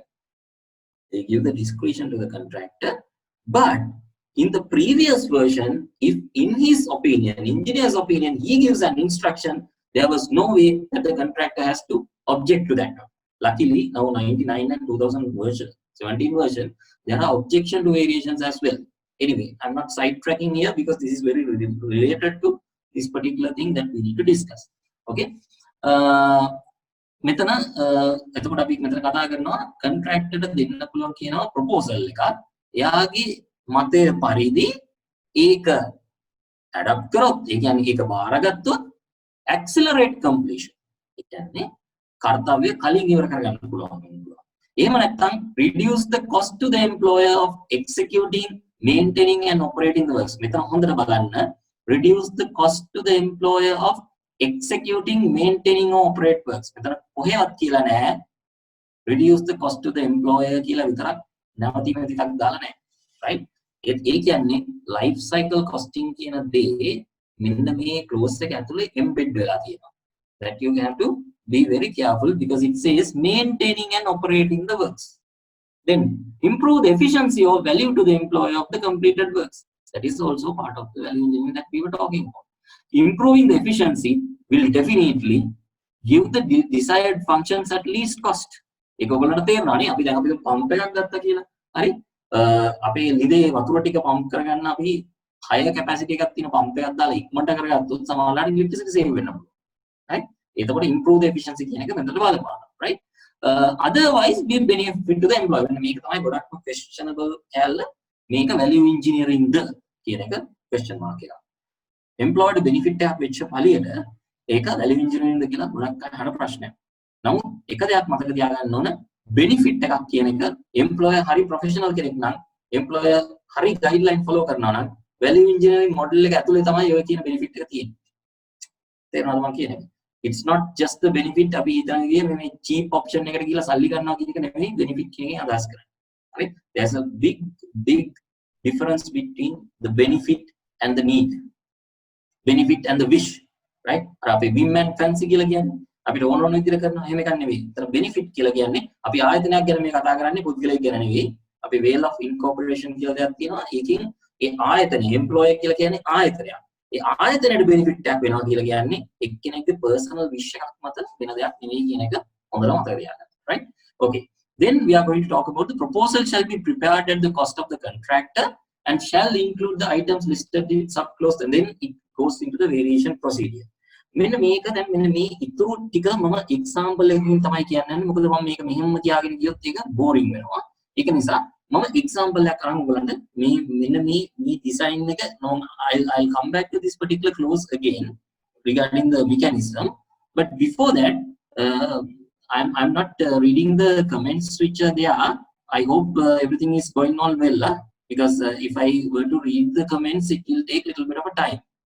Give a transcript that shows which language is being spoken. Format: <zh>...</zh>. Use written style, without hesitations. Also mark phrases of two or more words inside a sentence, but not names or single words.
<en>They give the discretion to the contractor, but in the previous version, if in his opinion, engineer's opinion, he gives an instruction, there was no way that the contractor has to object to that. Luckily, now 99 and 2000 version, 17 version, there are objection to variations as well. Anyway, I'm not sidetracking here because this is very related to this particular thing that we need to discuss.</en> <si>Okay. මෙතන එතකොට අපි මෙතන කතා කරනවා contractor ට දෙන්න පුළුවන් කියනවා proposal එකක්. එයාගේ මතය පරිදි ඒක adapt කරොත්, ඒ කියන්නේ ඒක බාරගත්තොත්</si> <en>accelerate completion.</en> <si>ඒ කියන්නේ කර්තව්‍ය කලින් ඉවර කරගන්න පුළුවන් වෙනවා. එහෙම නැත්නම්</si> <en>reduce the cost to the employer of executing maintaining and operating the works.</en> <si>මෙතන හොඳට බලන්න.</si> <en>Reduce the cost to the employer of executing, maintaining or operate works.</en> <si>මෙතන කොහෙවත් කියලා නැහැ.</si> <en>Reduce the cost to the employer</en> <si>කියලා විතරක් නැවතීම ටිකක් දාලා නැහැ.</si> <en>Right?</en> <si>ඒ කියන්නේ</si> <en>life cycle costing</en> <si>කියන දේ මෙන්න මේ clause එක ඇතුලේ embed වෙලා තියෙනවා.</si> <en>That you have to be very careful because it says maintaining and operating the works. Then improve the efficiency or value to the employer of the completed works. That is also part of the value engineering that we were talking about. Improving the efficiency will definitely give the desired functions at least cost.</en> <si>ඒක ඔයගොල්ලන්ට තේරෙනවානේ අපි දැන් අපි පම්ප් එකක් ගත්තා කියලා. හරි? අපේ ලිදේ වතුර ටික පම්ප් කරගන්න අපි</si> <en>high capacity</en> <si>එකක් තියෙන පම්ප් එකක් දාලා ඉක්මනට කරගත්තොත් සමහරවිට</si> <en>electricity save</en> <si>වෙන්න පුළුවන්. Right? එතකොට</si> <en>improve the efficiency</en> <si>කියන එක මෙතනට බලපානවා.</si> <en>Right? Otherwise be benefit to the employer.</en> <si>මේක තමයි ගොඩක්ම questionable කැල්ල. මේක</si> <en>value engineering</en> <si>ද කියන එක</si> <en>question mark</en> <si>එකක්.</si> <en>Employer benefit</en> <si>එකක් වෙච්ච පළියට ඒක</si> <en>value engineering</en> <si>ද කියලා ගොඩක් අය අහන ප්‍රශ්නයක්. නමුත් එක දෙයක් මතක තියාගන්න ඕන benefit එකක් කියන එක employer හරි professional කෙනෙක් නම් employer හරි</si> <en>guideline follow</en> <si>කරනවා නම්</si> <en>value engineering model</en> <si>එක ඇතුලේ තමයි ඔය කියන benefit එක තියෙන්නේ. තේරෙනවද මම කියන්නේ?</si> <en>It's not just the benefit</en> <si>අපි හිතන ගියේ මේ</si> <en>cheap option</en> <si>එකට ගිහලා සල්ලි ගන්නවා කියන එක නෙමෙයි benefit කියන්නේ අදහස් කරන්නේ. හරි?</si> <en>There's a big difference between the benefit and the need. Benefit and the wish. Right?</en> <si>අර අපි</si> <en>whim and fancy</en> <si>කියලා කියන්නේ අපිට ඕන ඕන විදිහට කරනවා එහෙම එකක් නෙවෙයි. ඒතර benefit කියලා කියන්නේ අපි ආයතනයක් ගැන මේ කතා කරන්නේ පුද්ගලයෙක් ගැන නෙවෙයි. අපි</si> <en>way of incorporation</en> <si>කියලා දෙයක් තියෙනවා. ඒකෙන් ඒ ආයතනය employer කියලා කියන්නේ ආයතනයක්. ඒ ආයතනයේ benefit එකක් වෙනවා කියලා කියන්නේ එක්කෙනෙක්ගේ</si> <en>personal wish</en> <si>එකක් මත වෙන දෙයක් නෙවෙයි කියන එක හොඳට මතක තියාගන්න.</si> <en>Right? Okay. Then we are going to talk about the proposal shall be prepared at the cost of the contractor and shall include the items listed in subclause, and then it goes into the variation procedure.</en> <si>මෙන්න මේක දැන් මෙන්න මේ ඉතුරු ටික මම example එකකින් තමයි කියන්නේ. මොකද මම මේක මෙහෙම තියාගෙන ගියොත් ඒක boring වෙනවා. ඒක නිසා මම example එකක් අරන් ඔයගලන්ට මේ මෙන්න මේ design එක</si> <en>I'll come back to this particular clause again regarding the mechanism, but before that I'm not reading the comments which are there. I hope everything is going on well, because if I were to read the comments it will take a little bit of a time.</en>